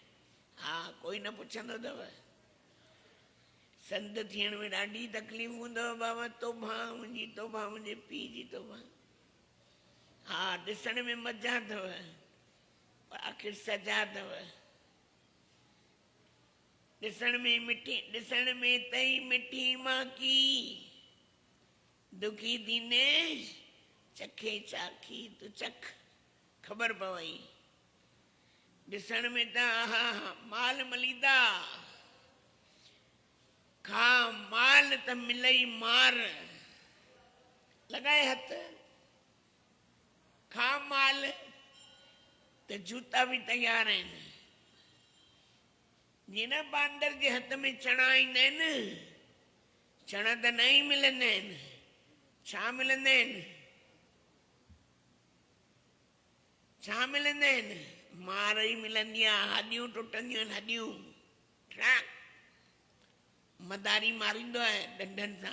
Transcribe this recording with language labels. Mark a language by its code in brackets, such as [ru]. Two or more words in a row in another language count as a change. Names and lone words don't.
[sd] हा, कोई न पुछंदो अथव। संत थियण में ॾाढी तकलीफ़ हूंदव बाबा, तोबा मुंहिंजी तोबा, मुंहिंजे पीउ जी तोबा। हा, ॾिसण में मज़ा अथव पर आख़िर सजा अथव। ॾिसण में मिठी, ॾिसण में तई मिठी माकी, दुखी दीने चखे चाखी, तू चख ख़बर पवई। ॾिसण में त हा माल मलीदा, खा माल त मिलई मार, लॻाए हथ खा माल त जूता भी तैयार आहिनि। जीअं न बांदर जे हथ में चणा ईंदा आहिनि, चणा त न ई मिलंदा आहिनि, छा मिलंदा आहिनि, छा मिलंदा आहिनि, मार ई मिलंदी आहे, हॾियूं टुटंदियूं आहिनि, हॾियूं ट्रैक मदारी मारींदो आहे डंडनि सां।